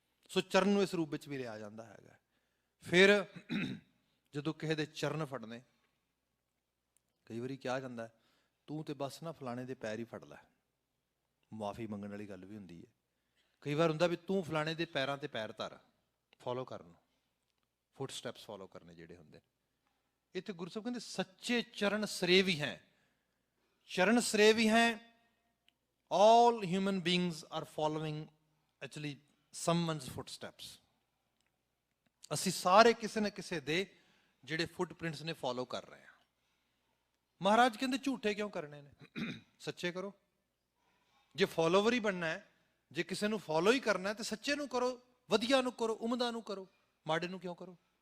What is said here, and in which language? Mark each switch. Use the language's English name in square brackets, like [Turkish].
[Punjabi] ਸੋ ਚਰਨ ਨੂੰ ਇਸ ਰੂਪ ਵਿੱਚ ਵੀ ਲਿਆ ਜਾਂਦਾ ਹੈਗਾ। ਫਿਰ ਜਦੋਂ ਕਿਸੇ ਦੇ ਚਰਨ ਫੜਨੇ, ਕਈ ਵਾਰੀ ਕਿਹਾ ਜਾਂਦਾ ਤੂੰ ਤੇ ਬਸ ਨਾ ਫਲਾਣੇ ਦੇ ਪੈਰ ਹੀ ਫੜ ਲੈ, ਮੁਆਫੀ ਮੰਗਣ ਵਾਲੀ ਗੱਲ ਵੀ ਹੁੰਦੀ ਹੈ। ਕਈ ਵਾਰ ਹੁੰਦਾ ਵੀ ਤੂੰ ਫਲਾਣੇ ਦੇ ਪੈਰਾਂ ਤੇ ਪੈਰ ਧਰ, ਫੋਲੋ ਕਰਨ, ਫੁੱਟ ਸਟੈਪਸ ਫੋਲੋ ਕਰਨੇ ਜਿਹੜੇ ਹੁੰਦੇ। ਇੱਥੇ ਗੁਰੂ ਸਾਹਿਬ ਕਹਿੰਦੇ ਸੱਚੇ ਚਰਨ ਸਰੇਵੀ ਹੈ। ਚਰਨ ਸਰੇਵੀ ਹੈ, [English] all human beings are following actually someone's footsteps। [Punjabi] ਅਸੀਂ ਸਾਰੇ ਕਿਸੇ ਨਾ ਕਿਸੇ ਦੇ ਜਿਹੜੇ ਫੁੱਟਪ੍ਰਿੰਟਸ ਨੇ ਫੋਲੋ ਕਰ ਰਹੇ ਹਾਂ। ਮਹਾਰਾਜ ਕਹਿੰਦੇ ਝੂਠੇ ਕਿਉਂ ਕਰਨੇ ਨੇ, ਸੱਚੇ ਕਰੋ। ਜੇ ਫੋਲੋਵਰ ਹੀ ਬਣਨਾ ਹੈ, ਜੇ ਕਿਸੇ ਨੂੰ ਫੋਲੋ ਹੀ ਕਰਨਾ ਹੈ ਤੇ ਸੱਚੇ ਨੂੰ ਕਰੋ, ਵਧੀਆ ਨੂੰ ਕਰੋ, ਉਮਦਾ ਨੂੰ ਕਰੋ, ਮਾੜੇ ਨੂੰ ਕਿਉਂ ਕਰੋ?